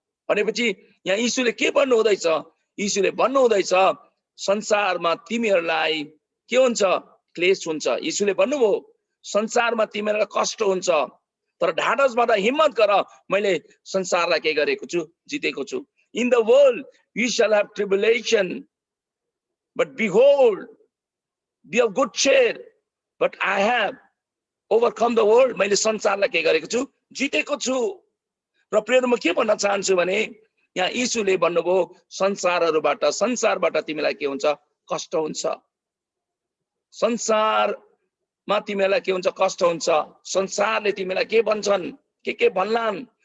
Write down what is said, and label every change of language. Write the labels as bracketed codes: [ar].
[ne] भनेपछि यहाँ यीशुले के भन्नु हुँदैछ? यीशुले भन्नु हुँदैछ संसारमा तिमीहरूलाई के हुन्छ? क्लेश हुन्छ। यीशुले भन्नुभयो संसारमा तिमीहरूलाई कष्ट हुन्छ, तर ढाडस भएर हिम्मत गर, मैले संसारलाई के गरेको छु? जितेको छु। [en] In the world you shall have tribulation, but behold, be of good cheer, but I have overcome the world। [ne] मैले संसारलाई के गरेको छु? जितेको छु। र प्रियहरू, म के भन्न चाहन्छु भने यहाँ यीशुले भन्नुभयो संसारबाट तिमीलाई के हुन्छ? कष्ट हुन्छ। संसारमा तिमीलाई के हुन्छ? कष्ट हुन्छ। संसारले तिमीलाई के भन्छन्? के भन्लान्?